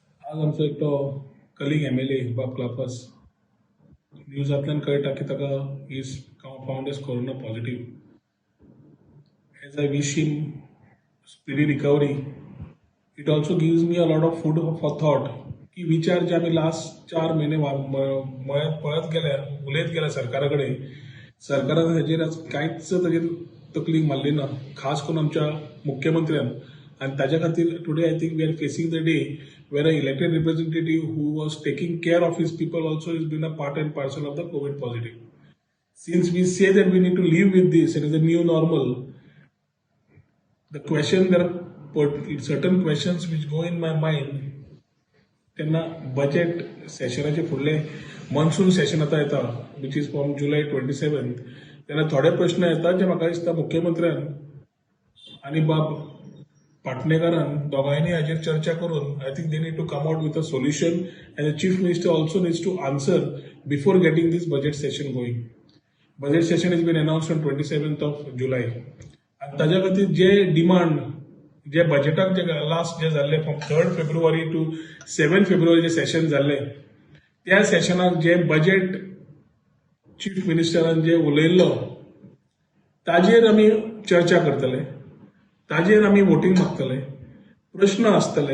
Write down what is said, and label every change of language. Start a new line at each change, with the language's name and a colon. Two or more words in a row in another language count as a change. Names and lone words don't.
Konkani: आज आमचो एकटो कलीग MLA बाब क्लापस न्यूजांतल्यान कळटा की ताका
English: is found as corona positive. As I wish him speedy recovery, It also gives me a lot of food for thought
Konkani: की विचार जे आम्ही लास्ट 4 महिने पळत गेल्या उलयत गेल्या सरकारा कडेन, सरकारान हेजेर कांयच ताजेर तकलीक मारली ना, खास करून आमच्या मुख्यमंत्र्यान. आणि ताज्या खातीर
English: today I think we are facing the day where an elected representative who was taking care of his people also has been a part and parcel of the COVID positive. Since we say that we need to live with this and it's a new normal, there are certain questions which go in my mind.
Konkani: त्यांना बजेट सेशनाचे फुडले
English: monsoon session
Konkani: आता येता
English: which is from July
Konkani: 27. तेन्ना थोडे प्रश्न येतात जे म्हाका दिसता मुख्यमंत्र्यान आणि बाब पाटणेकरान दोगांयनी हाजेर चर्चा करून
English: I think they need to come out with a solution and the Chief Minister also needs to answer before getting this budget session going. Budget session is been announced on 27th July.
Konkani: आणि ताज्या खातीर जे डिमांड जे बजेटाक जे लास्ट जे जाल्ले
English: from 3rd February to 7 February
Konkani: जे सेशन जाल्ले, त्या सेशनाक जे बजेट चीफ मिनिस्टरान जे उलयल्लो ताजेर आमी चर्चा करतले, ताजेर आमी वोटींग मागतले, प्रश्न आसतले.